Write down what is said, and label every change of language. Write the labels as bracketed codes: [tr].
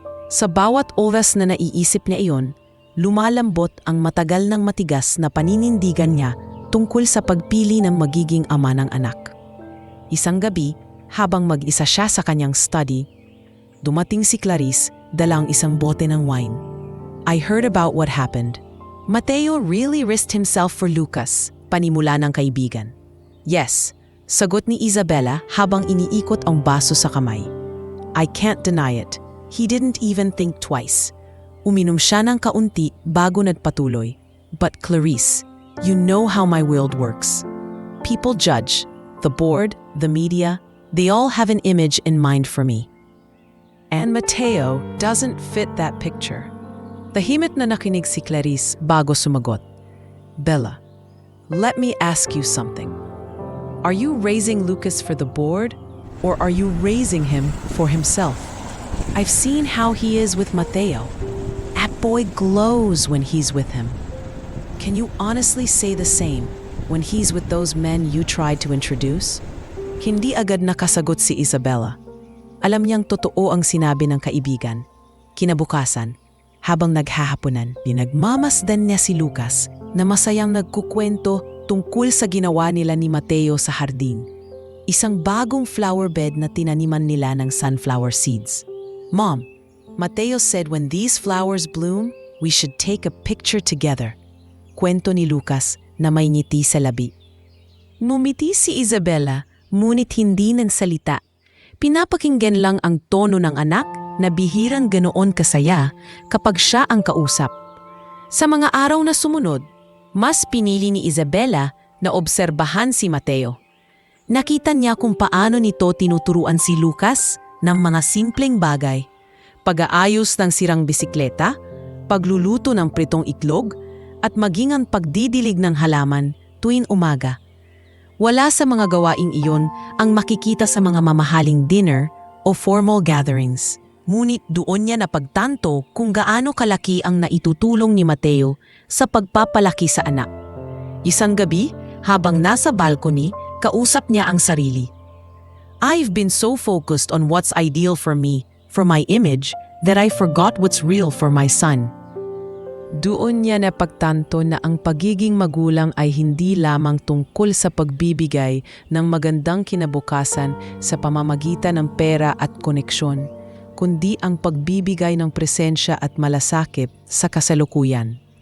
[tl] Sa bawat oras na naiisip niya iyon, lumalambot ang matagal ng matigas na paninindigan niya tungkol sa pagpili ng magiging ama ng anak. Isang gabi, habang mag-isa siya sa kanyang study, dumating si Clarice dalang isang bote ng wine. [en] "I heard about what happened. Mateo really risked himself for Lucas," [tl] panimula ng kaibigan. "Yes," sagot ni Isabela habang iniikot ang baso sa kamay. [en] "I can't deny it. He didn't even think twice." [tl] Uminom siya ng kaunti bago nagpatuloy. [en] "But Clarice, you know how my world works. People judge. The board, the media, they all have an image in mind for me. And Mateo doesn't fit that picture." [tl] Tahimik na nakinig si Clarice bago sumagot. [en] "Bella, let me ask you something. Are you raising Lucas for the board, or are you raising him for himself? I've seen how he is with Mateo. That boy glows when he's with him. Can you honestly say the same when he's with those men you tried to introduce?" [tl] Hindi agad nakasagot si Isabela. Alam niyang totoo ang sinabi ng kaibigan. Kinabukasan, habang naghahaponan, pinagmamasdan niya si Lucas na masayang nagkukwento tungkol sa ginawa nila ni Mateo sa hardin. Isang bagong flower bed na tinaniman nila ng sunflower seeds. [en] "Mom, Mateo said when these flowers bloom, we should take a picture together." [tl] Kwento ni Lucas na may ngiti sa labi. Ngumiti si Isabela, ngunit hindi nagsalita. Pinapakinggan lang ang tono ng anak na bihirang ganoon kasaya kapag siya ang kausap. Sa mga araw na sumunod, mas pinili ni Isabela na obserbahan si Mateo. Nakita niya kung paano nito tinuturuan si Lucas ng mga simpleng bagay. Pag-aayos ng sirang bisikleta, pagluluto ng pritong itlog, at maging ang pagdidilig ng halaman tuwing umaga. Wala sa mga gawaing iyon ang makikita sa mga mamahaling dinner o formal gatherings. Ngunit doon niya napagtanto kung gaano kalaki ang naitutulong ni Mateo sa pagpapalaki sa anak. Isang gabi, habang nasa balcony, kausap niya ang sarili. [en] "I've been so focused on what's ideal for me, for my image, that I forgot what's real for my son." [tl] Doon niya napagtanto na ang pagiging magulang ay hindi lamang tungkol sa pagbibigay ng magandang kinabukasan sa pamamagitan ng pera at koneksyon, kundi ang pagbibigay ng presensya at malasakit sa kasalukuyan.